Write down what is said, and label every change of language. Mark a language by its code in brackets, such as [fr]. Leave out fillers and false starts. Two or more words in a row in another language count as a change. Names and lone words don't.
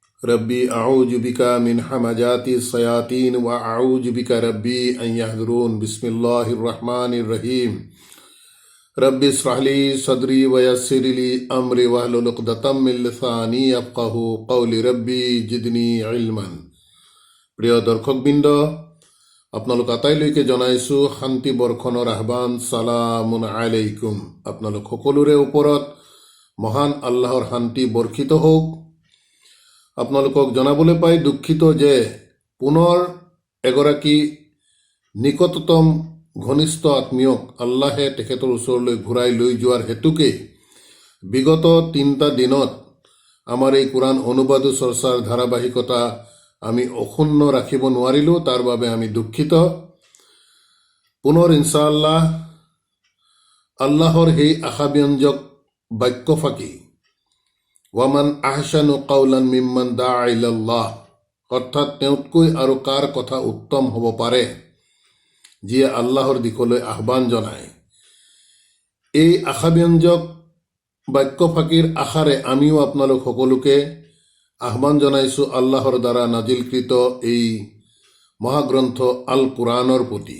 [ar] رب أعوذ بك من همزات الشياطين وأعوذ بك رب أن يحضرون. بسم الله الرحمن الرحيم. رب اشرح لي صدري ويسر لي أمري واحلل عقدة من لساني يفقهوا قولي. رب زدني علما. [as] প্ৰিয় দৰ্শকবৃন্দ, আপোনালোক আটাইলৈকে জনাইছোঁ শান্তি বৰ্ষণৰ আহ্বান। [ar] سلام عليكم. [as] আপোনালোক সকলোৰে ওপৰত মহান আল্লাহৰ শান্তি বৰ্ষিত হওক। আপোনালোকক জনাবলৈ পাই দুখিত যে পুনৰ এগৰাকী নিকটতম ঘনিষ্ঠ আত্মীয়ক আল্লাহে তেখেতৰ ওচৰলৈ ঘূৰাই লৈ যোৱাৰ হেতুকে বিগত 3টা দিনত আমাৰ এই কোৰআন অনুবাদ চৰ্চাৰ ধাৰাবাহিকতা আমি অক্ষুণ্ণ ৰাখিব নোৱাৰিলোঁ। তাৰ বাবে আমি দুখিত। পুনৰ ইনশাআল্লাহ আল্লাহৰ সেই আশাব্যঞ্জক বাক্য ফাঁকি [ar] ومن أحسن قولا ممن دعا إلى الله, [as] অৰ্থাৎ তেওঁতকৈ আৰু কাৰ কথা উত্তম হ'ব পাৰে যিয়ে আল্লাহৰ দিশলৈ আহ্বান জনায়। এই আশাব্যঞ্জক বাক্য ফাঁকিৰ আশাৰে আমিও আপোনালোক সকলোকে আহ্বান জনাইছোঁ আল্লাহৰ দ্বাৰা নাজিলকৃত এই মহাগ্ৰন্থ আল কোৰআনৰ প্ৰতি।